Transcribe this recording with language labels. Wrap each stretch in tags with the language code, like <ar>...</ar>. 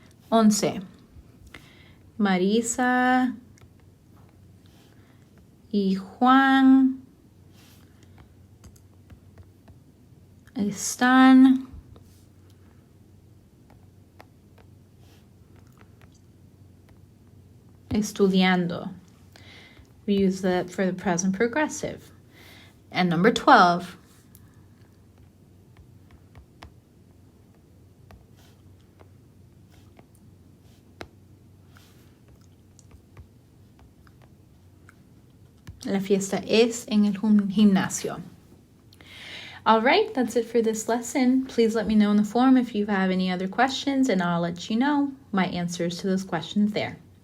<es>11. Marisa y Juan están estudiando.</es> <en>We use that for the present progressive. And number 12.</en> <es>La fiesta es en el gimnasio.</es> <en>All right, that's it for this lesson. Please let me know in the forum if you have any other questions, and I'll let you know my answers to those questions there.</en>